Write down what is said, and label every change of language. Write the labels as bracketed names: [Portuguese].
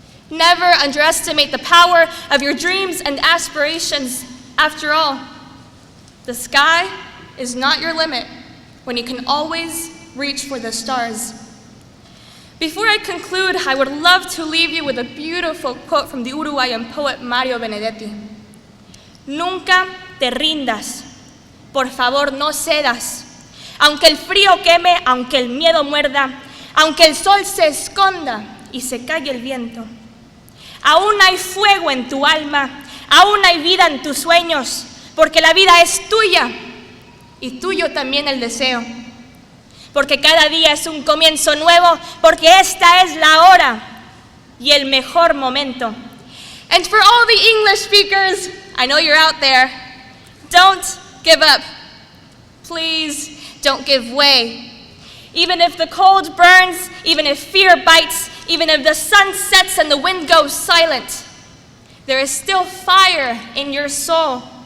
[English] Never underestimate the power of your dreams and aspirations. After all, the sky is not your limit when you can always reach for the stars. Before I conclude, I would love to leave you with a beautiful quote from the Uruguayan poet Mario Benedetti. [Spanish] Nunca te rindas, por favor no cedas, aunque el frío queme, aunque el miedo muerda, aunque el sol se esconda y se calle el viento. Aún hay fuego en tu alma, aún hay vida en tus sueños, porque la vida es tuya y tuyo también el deseo. Porque cada día es un comienzo nuevo, porque esta es la hora y el mejor momento. [English] And for all the English speakers, I know you're out there, don't give up. Please don't give way. Even if the cold burns, even if fear bites, even if the sun sets and the wind goes silent, there is still fire in your soul.